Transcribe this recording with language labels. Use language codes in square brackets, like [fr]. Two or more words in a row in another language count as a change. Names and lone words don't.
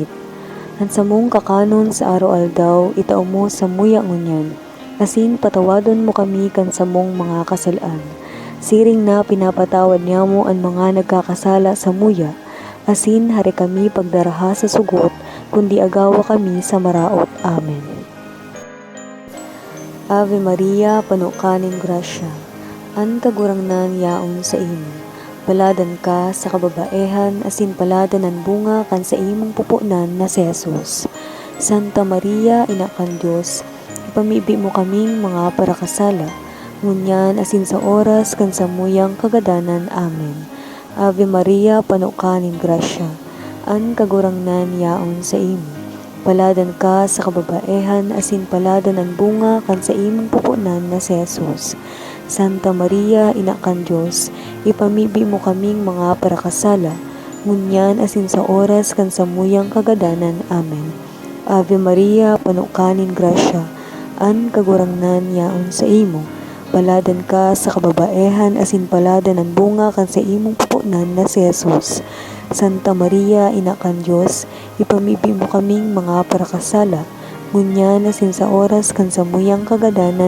[bik] Ang samong kakanon sa araw-aldaw, itao mo sa muya ngunyan, asin patawadon mo kami kan samong mga kasalaan. Siring na pinapatawad niya mo ang mga nagkakasala sa muya, asin hari kami pagdaraha sa sugot, kundi agawa kami sa maraot. Amen. Ave Maria, panukaning grasya, an kagurangnan yaon sa imo. Paladan ka sa kababaehan, asin paladan ang bunga kan sa imong pupunan na si Jesus. Santa Maria, Ina kan Diyos, ipamibi mo kaming mga parakasala, ngunyan asin sa oras kan sa muyang kagadanan. Amen. Ave Maria, panukaning grasya, an kagurangnan yaon sa imo. Paladan ka sa kababaehan, asin paladan ang bunga kan sa imong pupunan na si Jesus. Santa Maria, Ina kan Diyos, ipamibi mo kaming mga parakasala, ngunyan asin sa oras kan sa muyang kagadanan. Amen. Ave Maria, panukaning grasya, an kagurangnan yaon sa imo. Paladan ka sa kababaehan, asin paladan ang bunga kan sa imong pupunan na si Jesus. Santa Maria, Ina kan Diyos, ipamibi mo kaming mga parakasala, ngunyan asin sa oras kan sa muyang kagadanan.